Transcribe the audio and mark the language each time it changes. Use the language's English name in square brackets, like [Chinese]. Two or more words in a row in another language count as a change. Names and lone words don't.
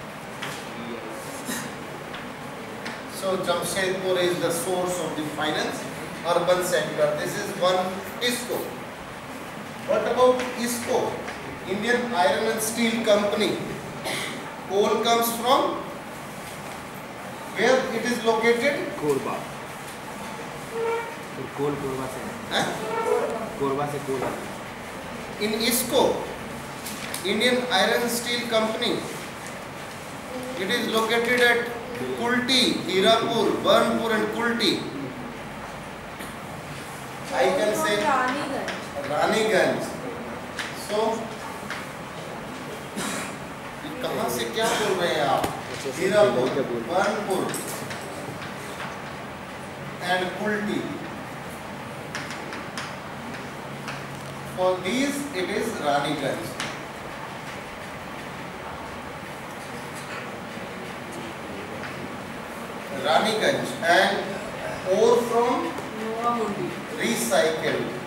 [English] So Jamshedpur is the source of the finance, urban sector. This is one TISCO. What about ISCO? Indian Iron and Steel Company. Coal comes from where it is located? [Hindi] कोरबा. कोल कोरबा से. कोरबा से कोल. [English] In ISCO, Indian Iron and Steel Company, it is located at Kulti, Hirapur, Burnpur and Kulti. I can say Raniganj. So, [Hindi] कहाँ से क्या बोल रहे हैं आप? [English] हीरापुर, बर्नपुर and Kulti. For these it is Raniganj. Raniganj and ore from recycled.